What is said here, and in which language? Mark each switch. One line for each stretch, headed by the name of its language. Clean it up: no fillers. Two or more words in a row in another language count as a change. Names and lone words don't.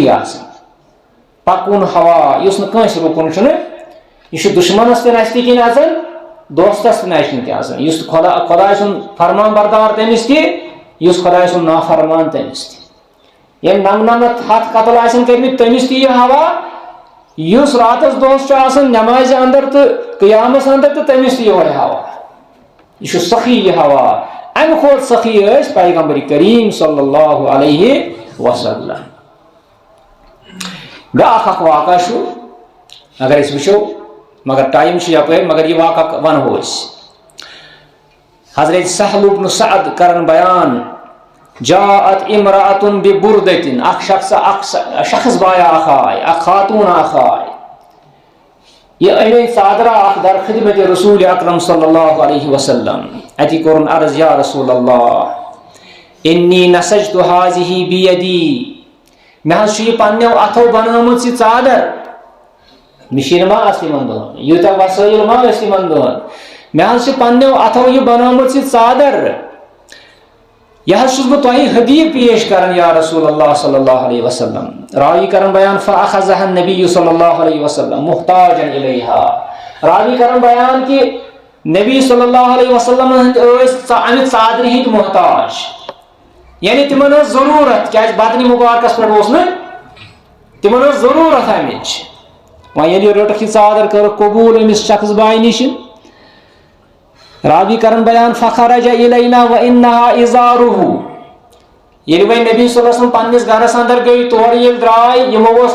Kashmiri: آسان پکوُن ہوا یُس نہٕ کٲنٛسہِ رُکُن چھُنہٕ یہِ چھُ دُشمنس تہِ نستہِ کِنۍ اژان دوستس تہِ نشہِ تہِ آسان یُس خۄداے سُنٛد فرمان بردار تٔمِس تہِ یُس خۄداے سُنٛد نافرمان تٔمِس تہِ ییٚمۍ نمنمتھ ہتھ قتل آسن کٔرمٕتۍ تٔمِس تہِ یہِ ہوا یُس راتس دۄہس چھُ آسان نمازِ اندر تہٕ قیامس اندر تہٕ تٔمِس تہِ یِہوے ہوا یہ سخی یہ ہوا امہ کھۄتہٕ سخی ٲسۍ پیغمبر کریم
Arabic: صلی اللہ علیہ وسلم
Kashmiri: بیاکھ اکھ واقعہ چھُ اگر أسۍ وٕچھو مگر ٹایم چھُ یپٲرۍ مگر یہِ واقعہ ونہو أسۍ حضرت سہل بن سعد کرن بیان
Arabic: جاءت امرأة ببردة
Kashmiri: اکھ شخص بایا اکھ آے اکھ خاتون اکھ آے یہ انے صادرہ اکھ در خدمت رسول اکرم
Arabic: صلی اللہ علیہ وسلم
Kashmiri: اتی کورن عرض
Arabic: یا رسول اللہ انی نسجت هذه بیدی
Kashmiri: مےٚ حظ چھُ یہِ پننیو اتھو بنٲومٕژ یہِ ژادر مِشیٖن ما ٲس تِمن دۄہن یوٗتاہ وسٲیِل ما ٲسۍ تِمن دۄہن مےٚ حظ چھِ پننیو اتھو یہِ بنٲومٕژ یہِ ژادر یہ حظ چھُس بہٕ تۄہہِ ہدیہ پیش کران
Arabic: یا رسول اللہ صلی اللہ علیہ وسلم
Kashmiri: راوی کرن بیان
Arabic: فاخذها النبی صلی اللہ علیہ وسلم محتاجا الیہا
Kashmiri: راوی کرن بیان کہ نبی
Arabic: صلی اللہ علیہ وسلم
Kashmiri: ٲسۍ امہِ ژادرِ ہٕنٛدۍ محتاج یعنی تمن ٲس ضروٗرت کیازِ بدنہِ مُبارکس پٮ۪ٹھ اوس نہٕ تمن ٲس ضروٗرت امِچ وۄنۍ ییٚلہِ رٔٹٕکھ یہِ ژادر کٔرٕکھ قبوٗل أمِس شخص باے نِش راوی کرن بیان
Arabic: فخرج الینا وانها ازارہ
Kashmiri: ییٚلہِ وۄنۍ نبی
Arabic: صلی اللہ علیہ وسلم
Kashmiri: پننس گرس اندر گٔے تورٕ ییٚلہِ درٛاے یِمو اوس